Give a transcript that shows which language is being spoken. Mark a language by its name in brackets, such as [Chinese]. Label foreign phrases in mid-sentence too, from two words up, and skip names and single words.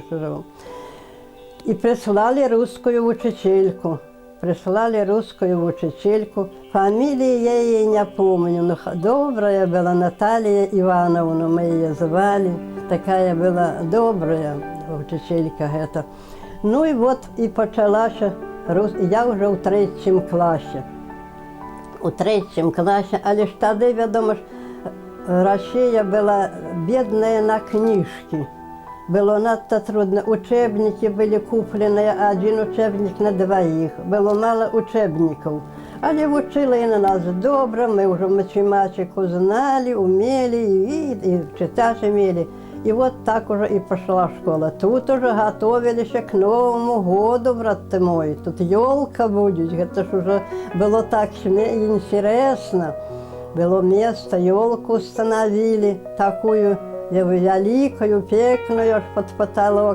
[Russian] И прислали русскую учительку. Фамилии я ей не помню, но добрая была Наталья Ивановна, мы ее звали. Такая была добрая учителька эта. Ну и вот и почалась [Ukrainian] Я вже у 3 класі. У 3 класі, але ж тоді, відомо ж, Росія була бідна на книжки. [Russian] Было надто трудно. Учебники были куплены, один учебник на 2. Было мало учебников. [Ukrainian] Але вчили на нас добре, ми вже математику знали, [Russian] умели, и читать умели. И вот так уже и пошла школа. Тут уже готовились к Новому году, брат мой. Тут елка будет. Это ж уже было так интересно. Было место, елку установили, такую великую, пекную, аж под потолок.